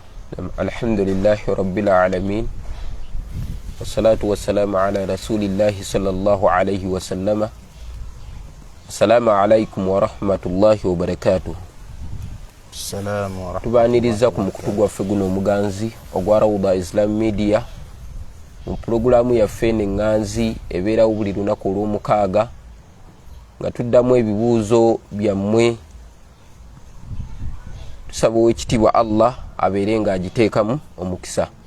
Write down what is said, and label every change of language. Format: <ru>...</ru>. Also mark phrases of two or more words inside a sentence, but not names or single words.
<ar>الحمد لله رب العالمين والصلاة والسلام على رسول الله صلى الله عليه وسلم. السلام عليكم ورحمة الله وبركاته. السلام ورحمة الله.</ar> <lg>Tubaniriza ku kutugu waffe guno omuganzi ogwa Rawda Islam Media mu programu yaffe n'enganzi ebeerawo buli lunaku olw'omukaaga nga tuddamu ebibuuzo byammwe. Tusaba Oweekitiibwa Allah abeere nga agiteekamu omukisa.</lg>